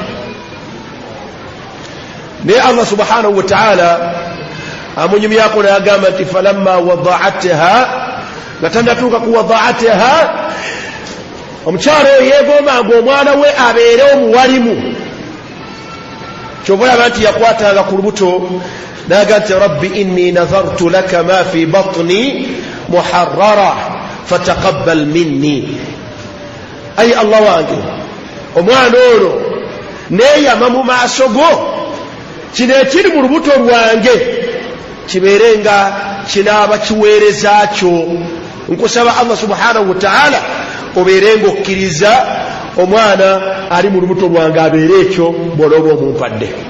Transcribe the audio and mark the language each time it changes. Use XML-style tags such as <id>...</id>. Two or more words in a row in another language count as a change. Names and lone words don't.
<lg>naye</lg> <ar>الله سبحانه وتعالى</ar> <lg>amunyumyako n'agamba nti</lg> <ar>فلما وضعتها,</ar> <lg>nga tannatuuka ku wada'atha, omukyalo oyo yeegombanga omwana we abeere omuwalimu. kyova olaba nti yakwatanga ku lubuto n'aga nti</lg> <ar>رب إني نذرت لك ما في بطني محررا فتقبل مني.</ar> <lg>ayi Allah wange, omwana ono neeyama mu maaso go, kino ekiri mu lubuto lwange kibeere nga kinaaba kiweereza kyo. Nkusaba</lg> <ar>الله سبحانه وتعالى</ar> <lg>obeere ng'okkiriza omwana ali mu lubuto lwange abeere ekyo bw'olooba omumpadde.</lg>